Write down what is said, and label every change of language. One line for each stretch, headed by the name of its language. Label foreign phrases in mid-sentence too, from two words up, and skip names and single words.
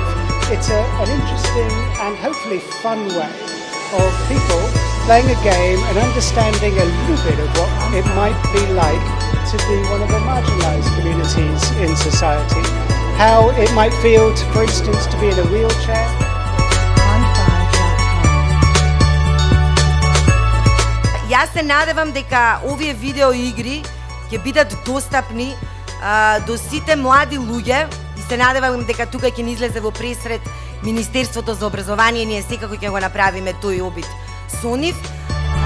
English: It's an interesting and hopefully fun way of people playing a game and understanding a little bit of what it might be like to be one of the marginalised communities in society. How it might feel, for instance, to be in a wheelchair.
Macedonian: Јас се надевам дека овие видео игри ќе бидат достапни до сите млади луѓе и се надевам дека тука ќе ни излезе во пресред Министерството за образование, ние секако ќе го направиме тој обид со нив,